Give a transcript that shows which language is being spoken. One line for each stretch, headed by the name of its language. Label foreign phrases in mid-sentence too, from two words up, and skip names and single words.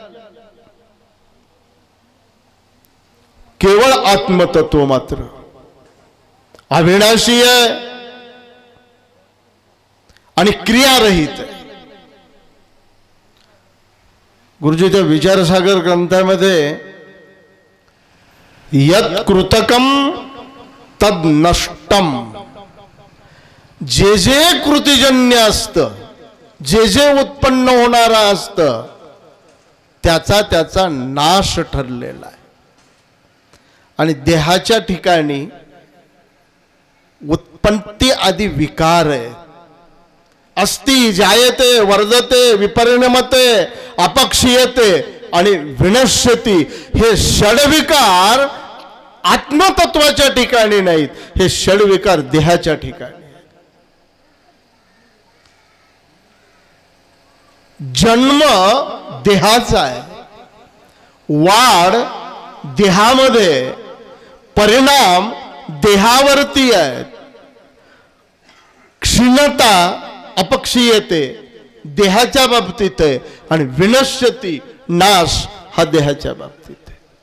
Marathi: केवळ आत्मतत्व मात्र अविनाशी आहे आणि क्रियारहित आहे. गुरुजी त्या विचारसागर ग्रंथामध्ये
Sanskrit: यत् कृतकम तद नष्टम,
Marathi: जे जे कृतिजन्य असतं, जे जे उत्पन्न होणारा असतं त्याचा त्याचा नाश ठरलेला आहे. आणि देहाच्या ठिकाणी उत्पत्ती आदी विकार आहे.
Sanskrit: अस्ति जायते वर्धते विपरिणमते अपक्षीयते
Marathi: आणि विनश्यती, हे षडविकार आत्मतत्वाच्या ठिकाणी नाहीत, हे षडविकार देहाच्या ठिकाणी. जन्म देहाचा आहे, वाढ देहामध्ये, परिणाम देहावरती आहेत, क्षीणता अपक्षीयते देहाच्या बाबतीत आहे आणि विनश्यती नाश हा देहाच्या बाबतीत आहे.